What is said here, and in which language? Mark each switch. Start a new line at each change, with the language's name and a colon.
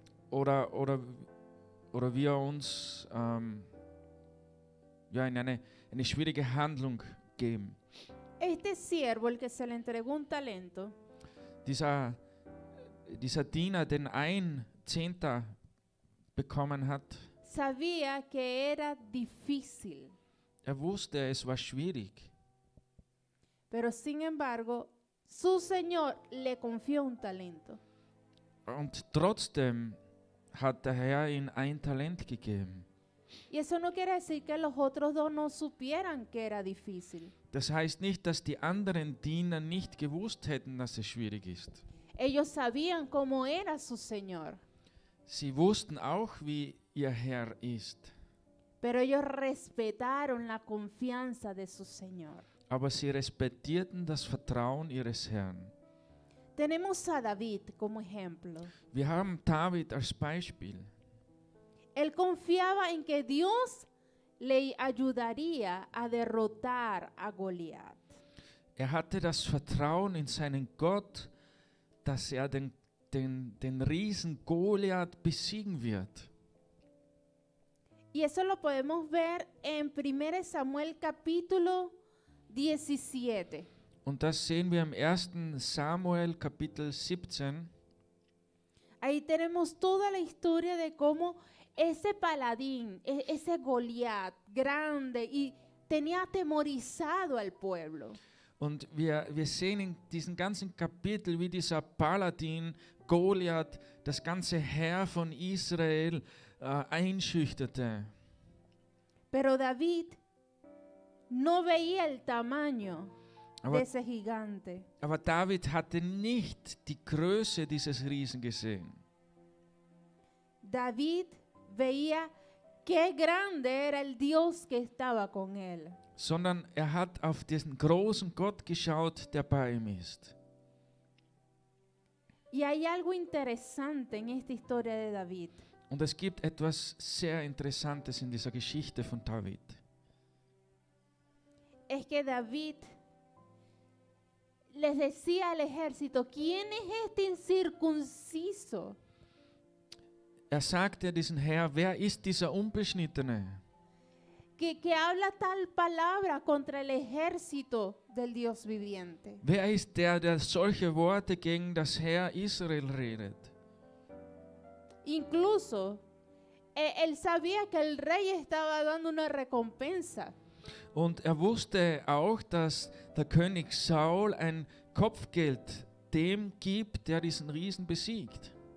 German: oder wir uns in eine schwierige Handlung geben.
Spanish: Este siervo, el que se le entregó un talento,
German: Dieser Diener, den ein Zehnter bekommen hat,
Spanish: sabía que era difícil,
German: wusste, es war schwierig.
Spanish: pero sin embargo, su Señor le confió un talento.
German: Und trotzdem hat der Herr ihm ein Talent gegeben.
Spanish: Y eso no quiere decir que los otros dos no supieran que era difícil.
German: Das heißt nicht, dass die anderen Diener nicht gewusst hätten, dass es schwierig ist.
Spanish: Ellos sabían cómo era su Señor,
German: Sie wussten auch, wie ihr Herr ist.
Spanish: pero ellos respetaron la confianza de su Señor.
German: Aber sie respektierten das Vertrauen ihres Herrn.
Spanish: Tenemos a David como ejemplo.
German: Wir haben David als Beispiel.
Spanish: Él confiaba en que Dios le ayudaría a derrotar a Goliat.
German: Hatte das Vertrauen in seinen Gott, dass den Riesen Goliath besiegen wird.
Spanish: Y eso lo podemos ver en 1 Samuel capítulo 17.
German: Und das sehen wir im 1. Samuel Kapitel 17.
Spanish: Ahí tenemos toda la historia de cómo ese paladín, ese Goliat grande y tenía atemorizado al pueblo.
German: Und wir sehen in diesem ganzen Kapitel, wie dieser Paladin Goliath das ganze Heer von Israel einschüchterte.
Spanish: Pero David no veía el tamaño de ese gigante.
German: Aber David hatte nicht die Größe dieses Riesen gesehen.
Spanish: David veía qué grande era el Dios que estaba con él.
German: Sondern hat auf diesen großen Gott geschaut, der bei ihm ist.
Spanish: Y hay algo interesante en esta historia de David.
German: Und es gibt etwas sehr Interessantes in dieser Geschichte von David.
Spanish: Es que David les decía al ejército, ¿quién es este incircunciso?
German: Sagte diesen Herr, wer ist dieser Unbeschnittene?
Spanish: que habla tal palabra contra el ejército del Dios viviente?
German: Wer ist der, der solche Worte gegen das Heer Israel redet?
Spanish: Incluso él sabía que el rey estaba dando una recompensa.
German: Und er wusste auch, dass der König Saul ein Kopfgeld dem gibt, der diesen Riesen besiegt.